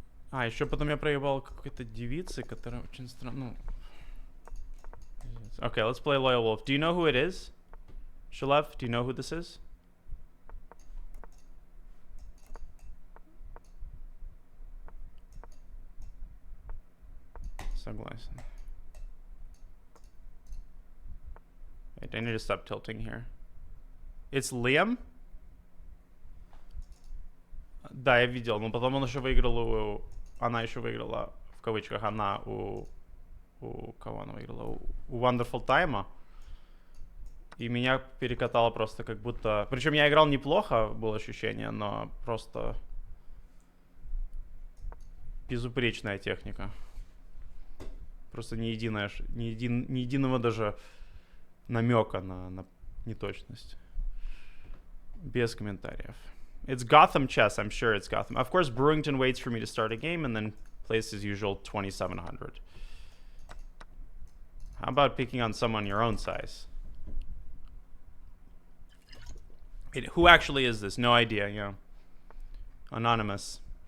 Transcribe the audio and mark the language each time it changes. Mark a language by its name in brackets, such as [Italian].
[Russian] А, еще потом я проебал какой-то девицы, которая очень странно... [English] Okay, let's play Loyal Wolf. Do you know who it is? Shalev, do you know who this is? [Russian] Согласен. [English] Wait, I need to stop tilting here. It's Liam? [Russian] Да, я видел, но потом он еще выиграл у... Она еще выиграла, в кавычках, она у кого она выиграла? У Wonderful Time. И меня перекатало просто как будто... Причем я играл неплохо, было ощущение, но просто... Безупречная техника. Просто ни единого даже намека на неточность. Без комментариев. [English] It's Gotham chess. I'm sure it's Gotham. Of course, Brewington waits for me to start a game and then plays his usual 2700. How about picking on someone your own size? Who actually is this? No idea, yeah. Anonymous.